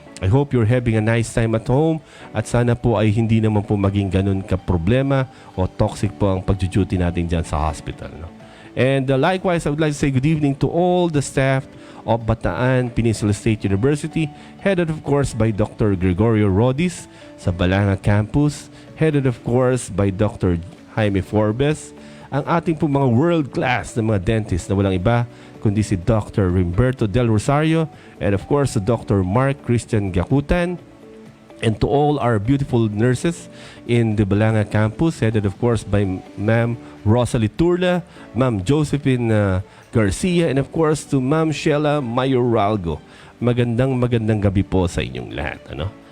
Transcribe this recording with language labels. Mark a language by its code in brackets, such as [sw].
[en] I hope you're having a nice time at home, [tl] at sana po ay hindi naman po maging ganun ka-problema o toxic po ang pag-duty natin dyan sa hospital. No? [en] And likewise, I would like to say good evening to all the staff of Bataan Peninsula State University, headed of course by Dr. Gregorio Rodis sa Balanga Campus, headed of course by Dr. [tl] Jaime Forbes, ang ating pong mga world-class na mga dentist na walang iba kundi si Dr. [en] Rimberto Del Rosario, and of course to Dr. Mark Christian Gakutan, and to all our beautiful nurses in the Balanga Campus, headed of course by Ma'am Rosalie Turla, Ma'am Josephine Garcia, and of course to Ma'am Sheila Mayoralgo. [tl] Magandang gabi po sa inyong lahat. Ano?